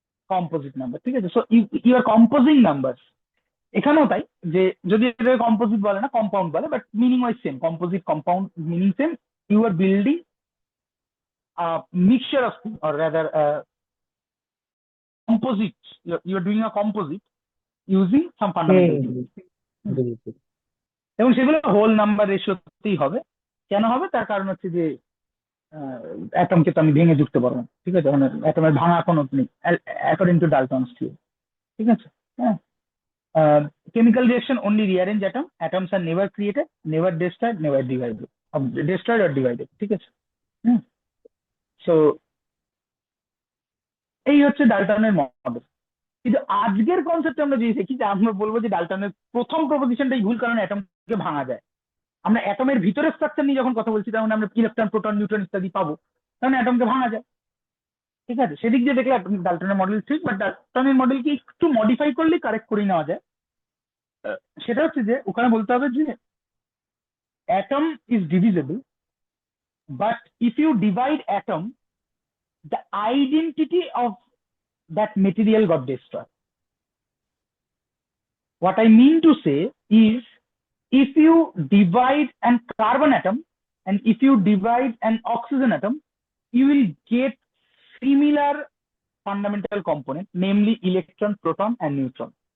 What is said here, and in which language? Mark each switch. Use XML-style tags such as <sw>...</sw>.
<bn>Composite number, ঠিক আছে?</bn> <en>So you are composing number.</en> <bn>এখানেও তাই, যে যদি এটা কম্পোজিট বলে না, কম্পাউন্ড বলে, but meaning wise same.</bn> <en>Composite compound meaning same. You are building mixture of, or rather composite. You are doing a composite using some fundamental things.</en> <bn>বুঝেছি। এবং সেগুলো হোল নাম্বার রেশিওতেই হবে। কেন হবে? তার কারণ হচ্ছে যে অ্যাটমকে তো আমি ভেঙে যুক্ত পারবো না, ঠিক আছে? মানে অ্যাটমের ভাঙা কোনো নেই</bn> <en>according to Dalton's theory,</en> <bn>ঠিক আছে? হ্যাঁ,</bn> <en>chemical reaction only rearrange atom. Atoms are never created, never destroyed, never divided, destroyed or divided,</en> <bn>ঠিক আছে? সো এই হচ্ছে ডাল্টনের মডেল। কিন্তু আজকের কনসেপ্টে আমরা যে দেখি, যে আমরা বলবো যে ডাল্টনের প্রথম প্রপোজিশনটাই ভুল, কারণ অ্যাটমকে ভাঙা যায়। আমরা অ্যাটমের ভিতরে স্ট্রাকচার নিয়ে যখন কথা বলছি, তখন আমরা ইলেকট্রন, প্রোটন, নিউট্রন ইত্যাদি পাবো, তখন অ্যাটমকে ভাঙা যায়, ঠিক আছে? সেদিক দিয়ে দেখলে ডাল্টনের মডেল ঠিক, বাট ডাল্টনের মডেলকে একটু মডিফাই করলে কারেক্ট করে নেওয়া যায়। সেটা হচ্ছে যে ওখানে বলতে হবে যে</bn> <en>atom is divisible, but if you divide atom, the identity of that material got destroyed. What I mean to say is, if you divide an carbon atom and if you divide an oxygen atom, you will get similar fundamental component, namely electron, proton, and neutron.</en>